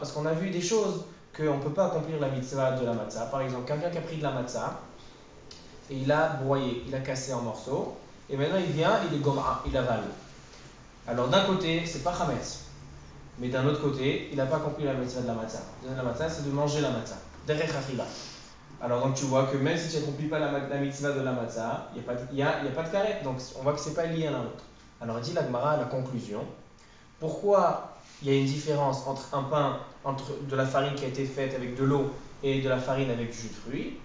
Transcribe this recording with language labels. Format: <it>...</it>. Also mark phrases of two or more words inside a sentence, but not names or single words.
<fr>Parce qu'on a vu des choses qu'on ne peut pas accomplir la mitzvah de la matzah. Par exemple, quelqu'un qui a pris de la matzah et il a broyé, il a cassé en morceaux, et maintenant il vient, il est gom'a, il avale. Alors d'un côté, c'est pas chametz, mais d'un autre côté, il n'a pas accompli la mitzvah de la matzah. La matzah, c'est de manger la matzah,</fr> <he>דרך אכילה.</he> <fr>Alors donc tu vois que même si tu n'accomplis pas la mitzvah de la matzah, il n'y a pas de karet, donc on voit que ce n'est pas lié à l'un l'autre. Alors dit la Gemara à la conclusion, pourquoi il y a une différence entre de la farine qui a été faite avec de l'eau et de la farine avec du jus de fruits?</fr>